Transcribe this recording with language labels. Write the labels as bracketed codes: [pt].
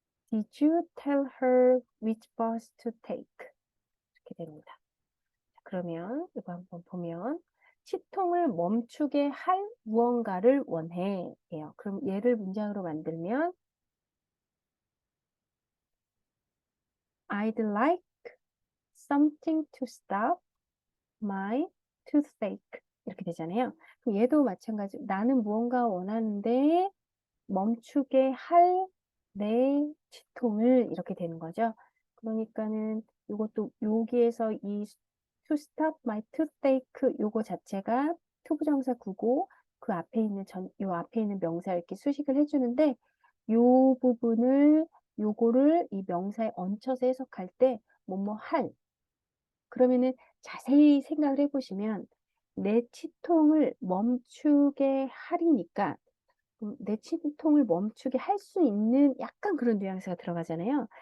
[en] Did you tell her which bus to take? [ko] 이렇게 됩니다. 자, 그러면 이거 한번 보면 치통을 멈추게 할 무언가를 원해. 예요. 그럼 얘를 문장으로 만들면 [en] I'd like something to stop my toothache. [ko] 이렇게 되잖아요. 그럼 얘도 마찬가지로 나는 무언가 원하는데 멈추게 할 내 치통을 이렇게 되는 거죠. 그러니까는 이것도 여기에서 이 [en] to stop my toothache [ko] 요거 자체가 투부정사 구고 그 앞에 있는 요 앞에 있는 명사 이렇게 수식을 해주는데 요 부분을 요거를 이 명사에 얹혀서 해석할 때 뭐뭐 할 그러면은 자세히 생각을 해보시면 내 치통을 멈추게 하리니까 내 치통을 멈추게 할 수 있는 약간 그런 뉘앙스가 들어가잖아요.